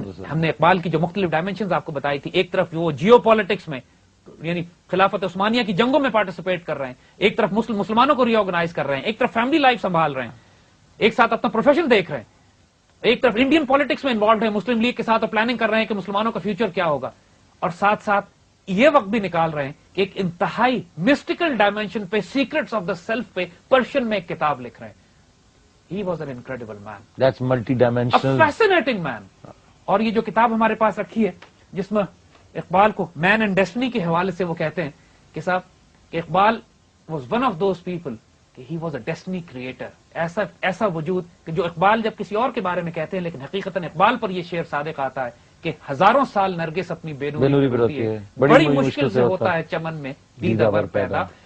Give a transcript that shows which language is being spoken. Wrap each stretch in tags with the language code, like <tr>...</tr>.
<ur>ہم نے اقبال کی جو مختلف ڈائمینشنز آپ کو بتائی تھی. ایک طرف وہ جیو پالیٹکس میں, یعنی خلافت عثمانیہ کی جنگوں میں پارٹیسپیٹ کر رہے ہیں, ایک طرف مسلمانوں کو ری آرگنائز کر رہے ہیں, ایک طرف فیملی لائف سنبھال رہے ہیں, ایک ساتھ اپنا پروفیشن دیکھ رہے ہیں, ایک طرف انڈین پالیٹکس میں انوالوڈ ہیں مسلم لیگ کے ساتھ, اور پلاننگ کر رہے ہیں کہ مسلمانوں کا فیوچر کیا ہوگا, اور ساتھ ساتھ یہ وقت بھی نکال رہے ہیں کہ ایک انتہائی مسٹیکل ڈائمینشن پہ, سیکرٹس آف دا سیلف پہ پرشین میں ایک کتاب لکھ رہے ہیں.</ur> <en>He was an incredible man. That's multi-dimensional. A fascinating man.</en> <ur>اور یہ جو کتاب ہمارے پاس رکھی ہے جس میں اقبال کو مین اینڈ ڈیسٹنی کے حوالے سے وہ کہتے ہیں کہ صاحب کہ</ur> <en>Iqbal was one of those people</en> <ur>کہ</ur> <en>He was a destiny creator.</en> <ur>ایسا وجود کہ جو اقبال جب کسی اور کے بارے میں کہتے ہیں, لیکن حقیقتاً اقبال پر یہ شعر صادق آتا ہے کہ ہزاروں سال نرگس اپنی بے نوری ہوتی ہے, بڑی مشکل سے ہوتا ہے چمن میں دیدہ ور پیدا.</ur>